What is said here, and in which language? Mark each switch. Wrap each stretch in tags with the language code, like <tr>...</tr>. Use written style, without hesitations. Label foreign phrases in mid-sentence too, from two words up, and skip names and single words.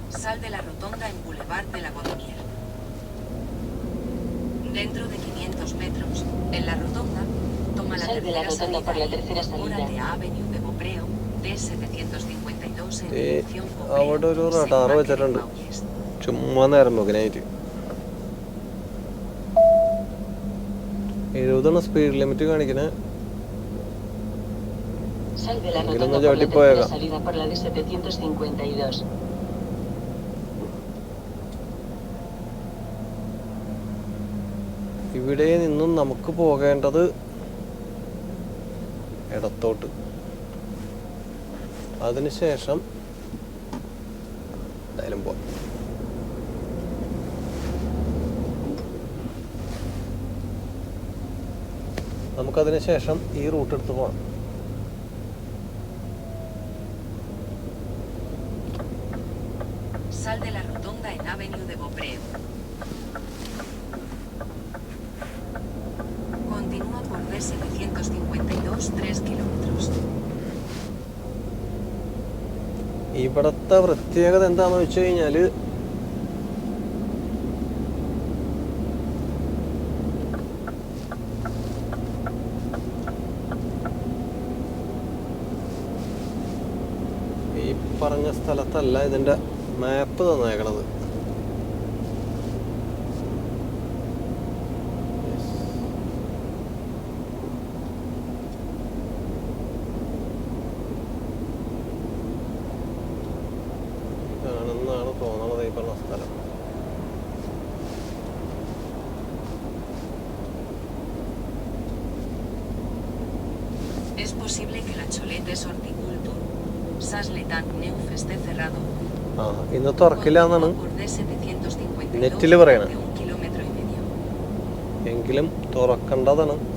<es>Sal de la rotonda en Boulevard de la Godinier. Dentro de 500 metros, en la rotonda, toma la Sal de la tercera rotonda salida por la e tercera incorpórate salida. a Avenue de Beaupreo, D752 en</es> <ml>ഈ</ml> <es>dirección</es> <ml>അവിടെ ഒരു</ml> <es>Beaupreo,</es> <ml>റഡാർ</ml> <es>Saint-Marc</es> <ml>വെച്ചിട്ടുണ്ട്</ml> <es>en Mauyes.</es> <ml>ചുമ്മാ നേരം നോക്കിനായിട്ട്. 70</ml> <en>speed limit</en> <ml>കാണിക്കണേ.</ml> <es>Sal de la</es> <ml>Enkilum</ml> <es>rotonda no por la lleva tipo tercera de- salida por la D752.</es> <ml>ഇവിടെ നിന്നും നമുക്ക് പോകേണ്ടത് ഇടത്തോട്ട്. അതിനുശേഷം എന്തായാലും പോവാം. നമുക്കതിന് ശേഷം ഈ റൂട്ട് എടുത്ത് പോകണം.</ml> <es>Sal de la rotonda en Avenue de Beaupreo. Continúa por D752 3 kilómetros.</es> <ml>ഇവിടുത്തെ പ്രത്യേകത എന്താണെന്ന് വെച്ച് കഴിഞ്ഞാൽ ഈ പറഞ്ഞ സ്ഥലത്തല്ല ഇതിൻ്റെ മാപ്പ് തന്നേക്കണത്. ഇതാണെന്നാണ് തോന്നണത് ഈ പറഞ്ഞ സ്ഥലം.</ml> <es>Es posible que la Cholette es horticultur. Sas-le-Temps-Neuf esté cerrado.</es> <ml>ആ ഇന്ന് തുറക്കില്ല എന്നാണ്</ml> <es>Continúa por D752</es> <ml>നെറ്റിൽ പറയണേ.</ml> <es>durante 1,5 kilómetros.</es> <ml>എങ്കിലും തുറക്കേണ്ടതാണ്.</ml>